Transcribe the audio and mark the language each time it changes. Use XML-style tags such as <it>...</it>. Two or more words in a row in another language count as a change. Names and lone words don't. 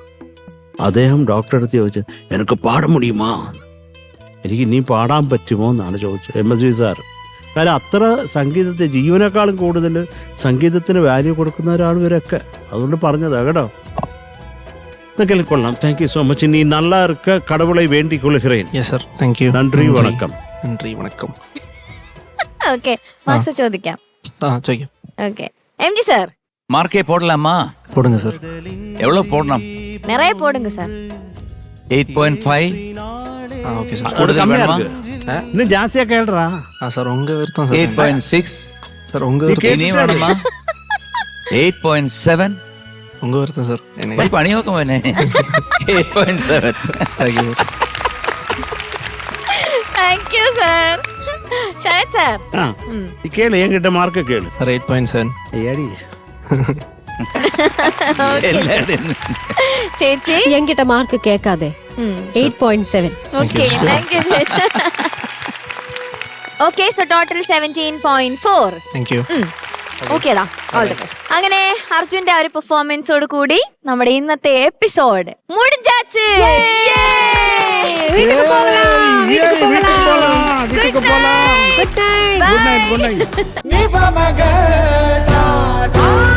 <ml>അദ്ദേഹം ഡോക്ടറെ അടുത്ത് ചോദിച്ചു, എനിക്ക് പാടാൻ മുടിയുമോ, എനിക്ക് ഇനി പാടാൻ പറ്റുമോ എന്നാണ് ചോദിച്ചത് MSV സാർ. കാരണം അത്ര സംഗീതത്തെ ജീവനേക്കാളും കൂടുതൽ സംഗീതത്തിന് വാല്യൂ കൊടുക്കുന്നവരാണ് ഇവരൊക്കെ. അതുകൊണ്ട് പറഞ്ഞതാ കേട്ടോ. ഇതൊക്കെ കൊള്ളാം.</ml> <en>Thank you so much.</en> <ta>நீ நல்லா இருக்க, கடவுளை வேண்டிக் கொள்கிறேன்.</ta> <en>Yes sir, thank you.</en> <ml>നന്ദി, വണക്കം. നന്ദി, വണക്കം. ഓക്കെ, മാർക്സ് ചോദിക്കാം. ചോദിക്കാം.</ml> <en>Okay, MG sir.</en> <ta>மார்க்கே போடலாமா? போடுங்க சார். எவ்வளவு போடணும்? நிறைய போடுங்க சார். 8.5. ஓகே சார். கூடுதல் வேணுமா? இன்னும் ஜாஸ்தியா கேளுடா. சார் உங்க விருத்தம் சார். 8.6. சார் உங்க விருத்தம். இனி வேணுமா? 8.7. உங்க விருத்தம் சார்.</ta> <hi>भाई पानी हो कम है 8.7.</hi> <en>Thank you sir.</en> <ml>ശരത് സാർ. കേള്, എൻകിட்ட മാർക്ക് കേള്. സാർ 8.7. ഏടി ചേച്ചി എൻകിട്ട മാർക്ക് കേൾക്കാതെ 8.7.</ml> <en>Okay, thank you chechi. Okay, so total 17.4. Thank you. Okay-da, all the best.</en> <ml>അങ്ങനെ അർജുന്റെ ആ ഒരു പെർഫോമൻസോട് കൂടി നമ്മുടെ ഇന്നത്തെ എപ്പിസോഡ് മുടിഞ്ചാച്ച്. വീട്ടിലേക്ക് പോകാം.</ml> <en>Good night.</en>